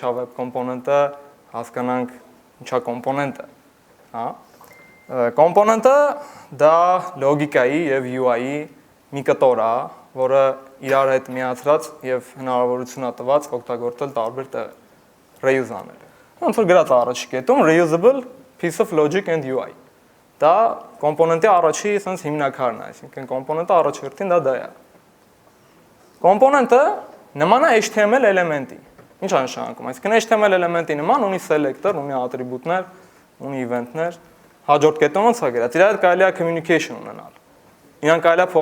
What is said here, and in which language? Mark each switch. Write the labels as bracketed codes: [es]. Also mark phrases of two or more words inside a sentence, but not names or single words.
[hy] է web կոմպոնենտը, հասկանանք ինչ է կոմպոնենտը, հա։ Կոմպոնենտը դա լոգիկայի եւ UI-ի մի կտոր է, որը իրար հետ միացրած եւ հնարավորություն է տված օգտագործել տարբեր տեղեր, reuse անել։ Ոնց որ գրած առաջի կետում [en] reusable piece of logic and UI։ [hy] Դա կոմպոնենտի առաջի sense հիմնականն է, այսինքն կոմպոնենտը առաջերտին դա է։ Կոմպոնենտը նման է HTML էլեմենտի։ Ինչ է նշանակում։ Այսինքն HTML էլեմենտի նման ունի selector, ունի ատրիբուտներ, ունի event-ներ, հաջորդ կետում ոնց է գրած։ Իրա հետ կարելի է communication ունենալ։ Իրան կարելի է